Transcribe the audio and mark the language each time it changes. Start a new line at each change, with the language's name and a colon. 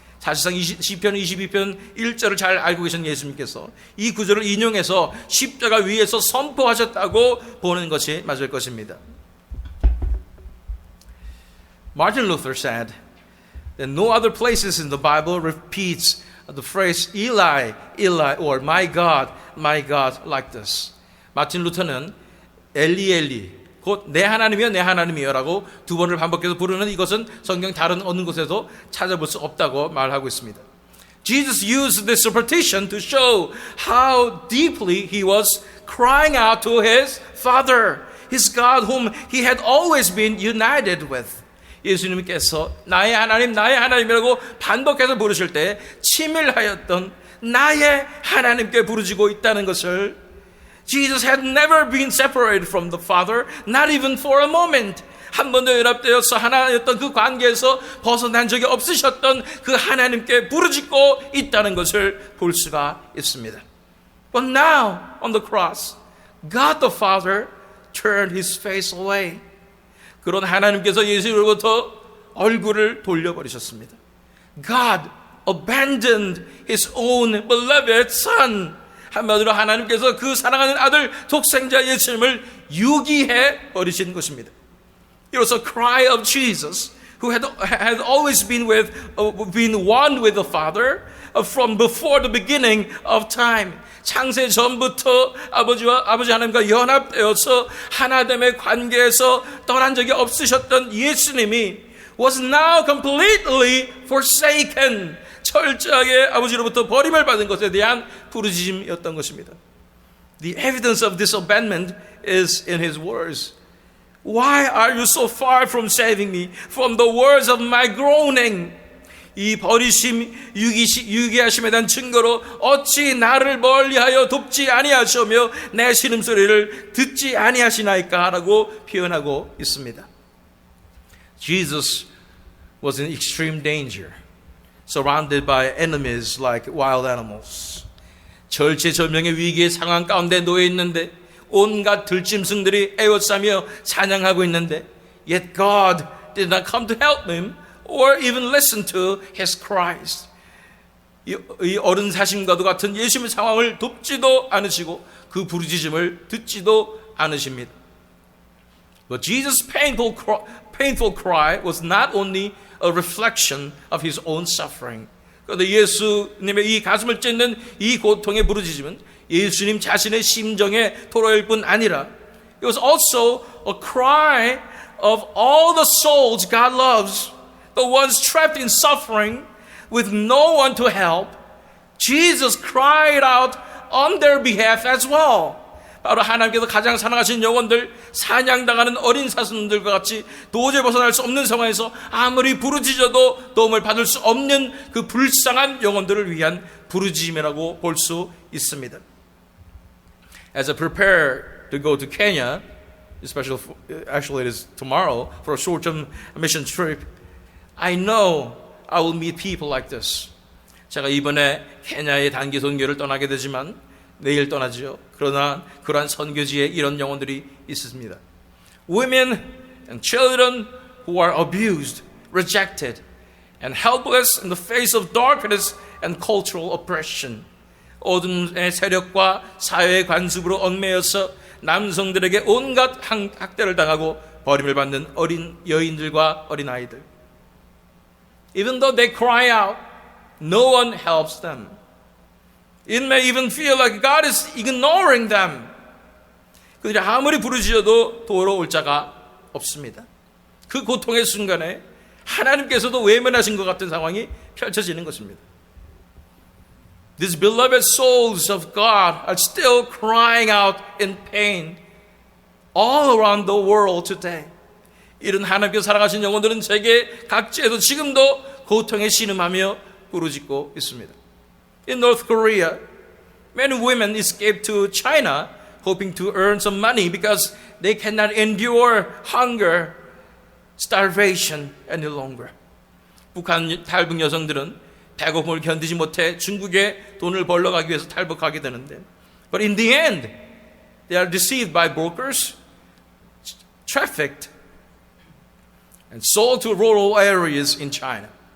Korean: 사실상 시편 22편 1절을 잘 알고 계신 예수님께서 이 구절을 인용해서 십자가 위에서 선포하셨다고 보는 것이 맞을 것입니다.
English: Martin Luther said that no other places in the Bible repeats the phrase Eli, Eli, or my God, like this.
Korean: 마틴 루터는 엘리 곧 내 하나님이여 내 하나님이여 라고 두 번을 반복해서 부르는 이것은 성경 다른 어느 곳에도 찾아볼 수 없다고 말하고 있습니다.
English: Jesus used this repetition to show how deeply he was crying out to his Father, his God whom he had always been united with.
Korean: 예수님께서 나의 하나님이라고 반복해서 부르실 때 치밀하였던 나의 하나님께 부르짖고 있다는 것을,
English: Jesus had never been separated from the Father, not even for a moment.
Korean: 한 번도 연합되어서 하나였던 그 관계에서 벗어난 적이 없으셨던 그 하나님께 부르짖고 있다는 것을 볼 수가 있습니다.
English: But now on the cross, God the Father turned his face away.
Korean: 그런 하나님께서 예수로부터 얼굴을 돌려버리셨습니다.
English: God abandoned his own beloved son.
Korean: 한마디로 하나님께서 그 사랑하는 아들 독생자 예수님을 유기해 버리신 것입니다.
English: It was a cry of Jesus, who had always been one with the Father from before the beginning of time.
Korean: 창세 전부터 아버지 하나님과 연합되어서 하나됨의 관계에서 떠난 적이 없으셨던 예수님이
English: was now completely forsaken.
Korean: 철저하게 아버지로부터 버림을 받은 것에 대한 부르짖음이었던 것입니다.
English: The evidence of this abandonment is in his words. Why are you so far from saving me from the words of my groaning?
Korean: 이 버리심, 유기하심에 대한 증거로 어찌 나를 멀리하여 돕지 아니하시며 내 신음소리를 듣지 아니하시나이까? 라고 표현하고 있습니다.
English: Jesus was in extreme danger, surrounded by enemies like wild animals.
Korean: 절체절명의 위기의 상황 가운데 놓여 있는데 온갖 들짐승들이 에워싸며 사냥하고 있는데,
English: yet God did not come to help him or even listen to his cries.
Korean: 이 어른 사심과도 같은 예수님의 상황을 돕지도 않으시고 그 부르짖음을 듣지도 않으십니다.
English: But Jesus' painful cry was not only a reflection of his own suffering.
Korean: 그런데 예수님의 이 가슴을 찢는 이 고통의 부르짖음은 예수님 자신의 심정의 토로일 뿐 아니라
English: it was also a cry of all the souls God loves, the ones trapped in suffering with no one to help. Jesus cried out on their behalf as well.
Korean: 바로 하나님께서 가장 사랑하신 영혼들, 사냥당하는 어린 사슴들과 같이 도저히 벗어날 수 없는 상황에서 아무리 부르짖어도 도움을 받을 수 없는 그 불쌍한 영혼들을 위한 부르짖음이라고 볼 수 있습니다.
English: As I prepare to go to Kenya, actually it is tomorrow, for a short-term mission trip, I know I will meet people like this.
Korean: 제가 이번에 케냐의 단기 선교를 떠나게 되지만 내일 떠나죠. 그러나 그러한 선교지에 이런 영혼들이 있습니다.
English: Women and children who are abused, rejected, and helpless in the face of darkness and cultural oppression.
Korean: 어둠의 세력과 사회의 관습으로 얽매여서 남성들에게 온갖 학대를 당하고 버림을 받는 어린 여인들과 어린 아이들.
English: Even though they cry out, no one helps them. It may even feel like God is ignoring them.
Korean: 그들이 아무리 부르짖어도 돌아올 자가 없습니다. 그 고통의 순간에 하나님께서도 외면하신 것 같은 상황이 펼쳐지는 것입니다.
English: These beloved souls of God are still crying out in pain all around the world today.
Korean: 이런 하나님께서 사랑하신 영혼들은 세계 각지에서 지금도 고통에 신음하며 부르짖고 있습니다.
English: In North Korea, many women escaped to China hoping to earn some money because they cannot endure hunger, starvation any longer.
Korean: 북한 탈북 여성들은 배고픔을 견디지 못해 중국에 돈을 벌러 가기 위해서 탈북하게 되는데,
English: but in the end, they are deceived by brokers, trafficked, and sold to rural areas in China.